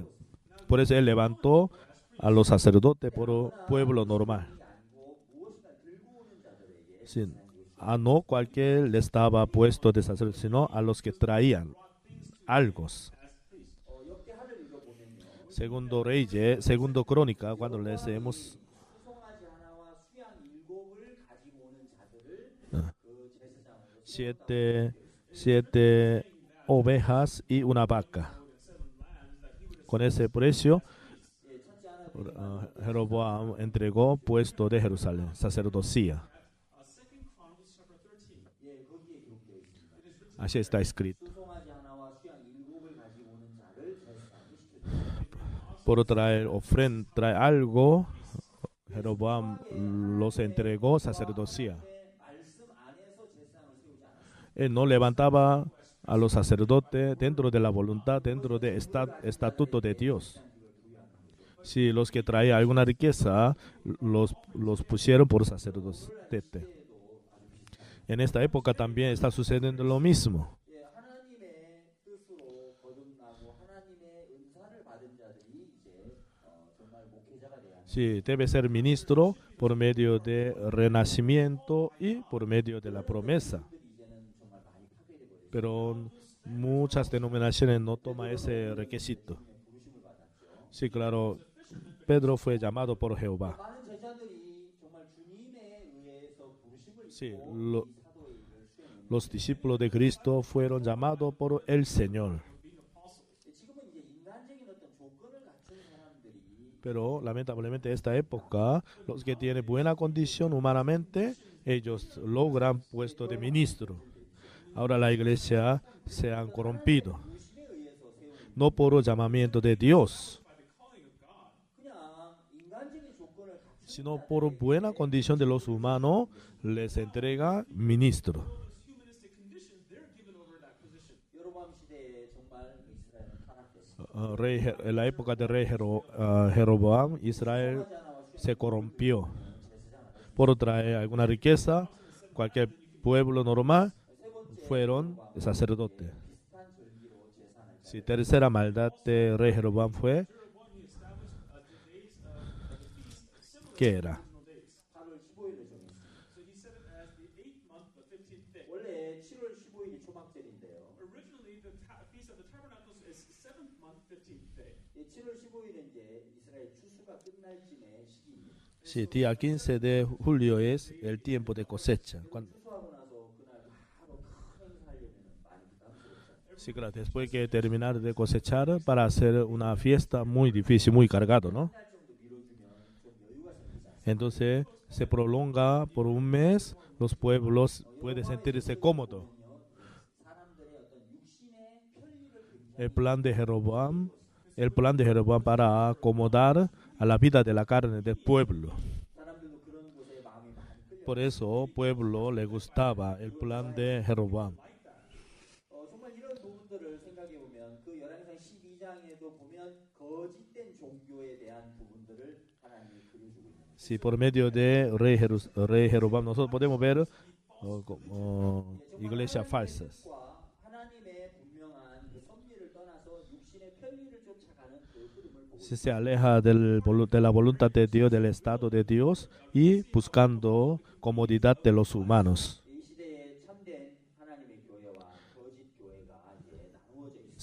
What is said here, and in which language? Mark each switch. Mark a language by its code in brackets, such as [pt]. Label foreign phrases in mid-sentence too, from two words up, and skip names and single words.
[es] Por eso él levantó a los sacerdotes por el pueblo normal. Sí, a no cualquier le estaba puesto de sacerdote, sino a los que traían algo. Segundo Crónica, cuando leemos [ko] 수송아지 하나와 수양 7을 가지고 오는 자들을 그 제사장으로 [es] siete ovejas y una vaca. Con ese precio, Jeroboam entregó puesto de Jerusalén, sacerdocía. Así está escrito. [ko] 수송아지 하나와 수양 7을 가지고 오는 자를 제사장으로 시켰습니다. [es] Por traer algo, Jeroboam los entregó sacerdocía. [ko] 말씀 안에서 제사장을 세우지 않았습니다. [es] Él no levantaba a los sacerdotes dentro de la voluntad, dentro del estatuto de Dios. Si los que traían alguna riqueza, los pusieron por sacerdote. En esta época también está sucediendo lo mismo. [ko] 예, 하나님의 뜻으로 거듭나고 하나님의 은사를 받은 자들이 이제 정말 목회자가 돼야 합니다. [es] Sí, debe ser ministro por medio de renacimiento y por medio de la promesa. [ko] 이제는 정말 많이 파괴돼 버려요. [es] Pero muchas denominaciones no toman ese requisito. [ko] 부르심을 받았죠. [es] Sí, claro, Pedro fue llamado por Jehová. [ko] 많은 제자들이 정말 주님에 의해서 부르심을 [es] Sí, [ko] 입고 이 사도의 일을 수행했는데 [es] los discípulos de Cristo fueron llamados por el Señor. [ko] 지금은 이제 인간적인 어떤 조건을 갖춘 사람들이 [es] Pero lamentablemente en esta época, los que tienen buena condición humanamente, ellos logran puesto de ministro. Ahora la iglesia se han corrompido. [ko] 부르심에 의해서 세우는 [es] No por llamamiento de Dios, [ko] 그냥 인간적인 조건을 갖춘 [es] sino por buena condición de los humanos, les entrega ministro. [ko] 여로보암 시대에 정말 이스라엘은 타락했습니다. [es] En la época de rey Jeroboam, Israel [ko] 수송아지 하나와 수양 [es] se corrompió. [ko] 제사장을 [es] Por traer alguna riqueza, cualquier pueblo normal fueron sacerdotes. [ko] 비슷한 절기로 제사를 [es] Si tercera maldad de rey Jeroboam fue, ¿qué era? [ko] 8월 15일을 정했습니다. 원래 7월 15일이 초막절인데요. [en] Originally, the Feast of the Tabernacles is 7th month, 15th day. [ko] 이 7월 15일은 이제 이스라엘 추수가 끝날 쯤의 시기입니다. [es] Sí, día 15 de julio es el tiempo de cosecha. [ko] 추수하고 나서 그날 바로 큰 행사하려면 많이 부담스럽죠. [es] Sí, claro, después que terminar de cosechar para hacer una fiesta muy difícil, muy cargado, ¿no? [ko] 달 정도 미뤄주면 좀 여유가 생기잖아요. [es] Entonces se prolonga por un mes, los pueblos pueden sentirse cómodos. [ko] 사람들의 어떤 육신의 편리를 굉장히 [es] El plan de Jeroboam, el plan de Jeroboam para acomodar a la vida de la carne del pueblo. [ko] 사람들도 그런 곳에 마음이 많이 끌려. [es] Por eso, pueblo le gustaba el plan de Jeroboam. [ko] 정말 이런 부분들을 생각해 보면 그 열왕기상 12장에도 보면 거짓된 종교에 대한 부분들을 하나님이 그려주고 있는. [es] Si por medio de rey Jeroboam nosotros podemos ver iglesias falsas. [ko] 하나님의 분명한 그 섭리를 떠나서 육신의 편리를 쫓아가는 그 흐름을 보고 [es] Si se aleja de la voluntad de Dios, del estado de Dios y buscando comodidad de los humanos. [ko] 이 시대에 참된 하나님의 교회와 거짓 교회가 이제 나누어져 있습니다.